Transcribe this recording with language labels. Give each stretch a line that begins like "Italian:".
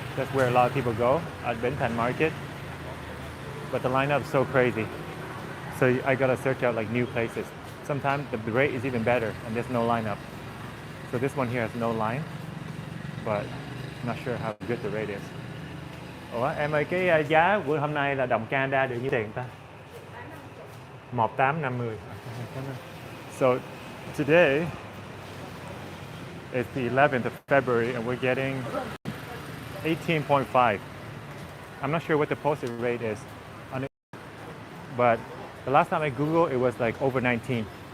English: That's where a lot of people go at Thanh Market. But the lineup is so crazy. So I gotta search out like new places. Sometimes the rate is even better and there's no lineup. So this one here has no line, but I'm not sure how good the rate is.
Vietnamese: Ủa, em ơi, cái giá của hôm nay là đồng Canada được nhiêu tiền ta? 1850.
English: So today is the 11th of February and we're getting 18.5. I'm not sure what the posted rate is on it, but the last time I Googled, it was like over 19.